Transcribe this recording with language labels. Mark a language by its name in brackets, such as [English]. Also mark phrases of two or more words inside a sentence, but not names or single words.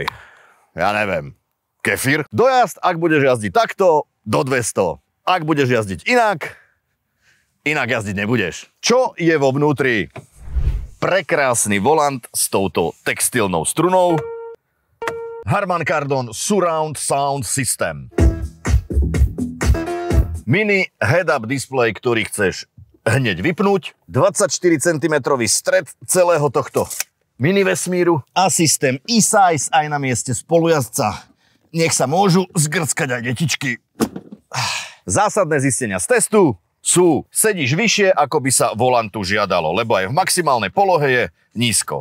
[Slovak] Ja neviem, kefír. Dojazd, ak budeš jazdiť takto, do 200. Ak budeš jazdiť inak jazdiť nebudeš. Čo je vo vnútri? Prekrásny volant s touto textilnou strunou. Harman Kardon Surround Sound System. [English] Mini head-up display, [Slovak] ktorý chceš hneď vypnúť. 24 cm stred celého tohto mini vesmíru. A systém e-size aj na mieste spolujazdca. Nech sa môžu zgrckať aj detičky. Zásadné zistenia z testu sú: sedíš vyššie, ako by sa volantu žiadalo, lebo aj v maximálnej polohe je nízko.